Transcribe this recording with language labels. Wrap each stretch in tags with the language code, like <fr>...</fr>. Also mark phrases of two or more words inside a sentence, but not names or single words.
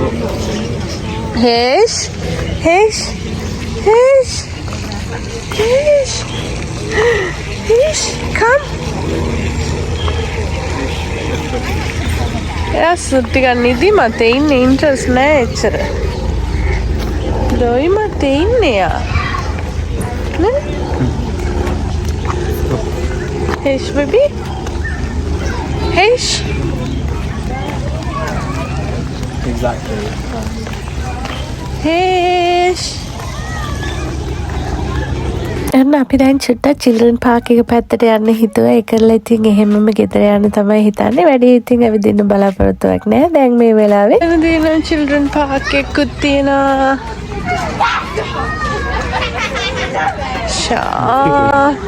<en>හේෂ් come.</en> <si>එයා ටිකක් නිදි මතේ ඉන්නේ. ඉන්ට්‍රස්ට් නෑ එච්චර. දොයි මතේ ඉන්නේ යා. නේ?</si> <en>Hesh, baby. Hesh. Exactly. Hesh.</en> <si>එන්න අපි දැන් චුට්ටක්</si> <en>children park</en> <si>එක පැත්තට යන්න හිතුවා. ඒකලා ඉතින් එහෙමම ගෙදර යන්න තමයි හිතන්නේ. වැඩි ඉතින් ඇවිදින්න බලාපොරොත්තුවක් නැහැ. දැන් මේ වෙලාවේ එතනදී</si> <en>children park</en> <si>එකකුත් තියෙනවා. ෂා.</si>